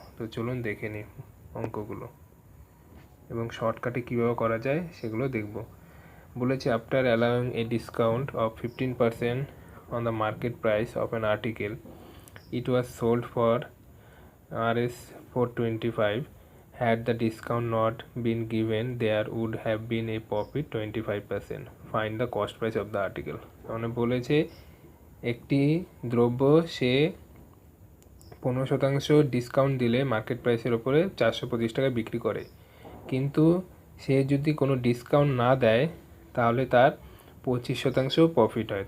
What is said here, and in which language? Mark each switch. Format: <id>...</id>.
<bn>তো চলুন দেখে নিই অঙ্কগুলো এবং শর্টকাটে কীভাবে করা যায় সেগুলো দেখব। বলেছে</bn> <en>After allowing a discount of 15% on the market price of an article, it was sold for Rs 425. Had the discount not been given, there would have been a profit 25%. Find the cost price of the article.</en> <bn>মানে বলেছে একটি দ্রব্য সে 15% discount দিলে market প্রাইসের ওপরে 425 টাকা বিক্রি করে, কিন্তু সে যদি কোনো ডিসকাউন্ট না দেয় তাহলে তার 25% প্রফিট হয়।</bn>